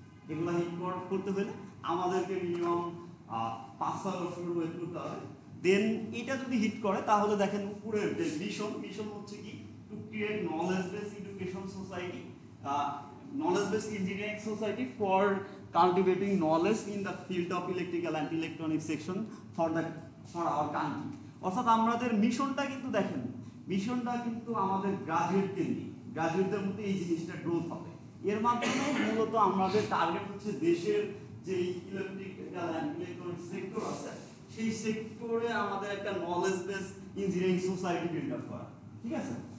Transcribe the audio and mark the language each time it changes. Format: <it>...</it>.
<bn>এগুলো হিট করতে হলে আমাদেরকে মিনিমাম 5-6 বছর ওয়েট করতে হবে। দেন এটা যদি হিট করে তাহলে দেখেন উপরের যে মিশন হচ্ছে কি,</bn> <en>To create knowledge base education society, knowledge base engineering society for cultivating knowledge in the field of electrical and electronic section for our country।</en> <bn>অর্থাৎ আমাদের মিশনটা কিন্তু দেখেন, মিশনটা কিন্তু আমাদের গ্রাজুয়েট কেন্দ্রিক, গ্রাজুয়েটদের মধ্যে এই জিনিসটা গ্রোথ হবে। এর মাধ্যমে মূলত আমাদের টার্গেট হচ্ছে দেশের যে ইলেকট্রিক্যাল অ্যান্ড ইলেকট্রনিক সেক্টর আছে সেই সেক্টরে আমাদের একটা knowledge base engineering society build up করা, ঠিক আছে?</bn>